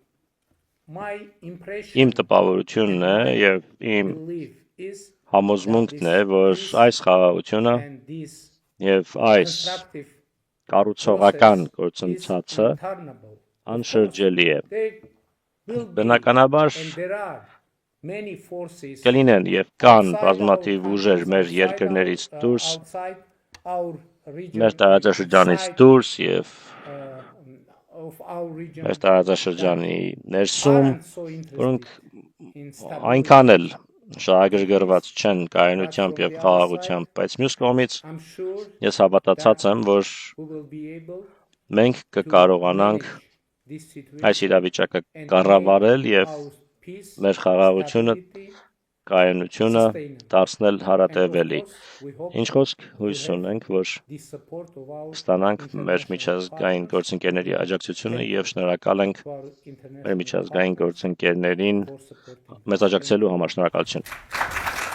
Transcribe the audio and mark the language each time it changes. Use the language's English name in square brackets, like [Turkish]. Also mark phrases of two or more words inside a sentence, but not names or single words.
[Armenian] իմ տպավորությունն է եւ իմ համոզմունքն է, որ այս խաղաղությունը եւ այս կառուցողական գործընթացը անշրջելի է։ Բնականաբար կլինեն եւ կան բազմաթիվ ուժեր մեր երկրներից դուրս, մեր տարածաշրջանից դուրս եւ մեր տարածաշրջանի ներսում, որոնք այնքան էլ շահագրգռված չեն կայունությամբ եւ խաղաղությամբ, բայց մյուս կողմից [English] I'm sure [Armenian] ես հավատացած եմ, որ [English] we will be able [Armenian] մենք կկարողանանք [English] this situation [Armenian] այս իրավիճակը and կառավարել make եւ [English] our peace, [Armenian] մեր խաղաղությունը, stability, կայունությունը դարձնել հարատևելի։ [English] and of course, we hope [Armenian] Ինչ խոսք հույս ունենք, որ [English] the support of our [Armenian] ստանանք մեր միջազգային գործընկերների աջակցությունը եւ շնորհակալ ենք [English] to our [Armenian] մեր international միջազգային գործընկերներին [English] for supporting. [Armenian] մեզ աջակցելու համար։ Շնորհակալություն։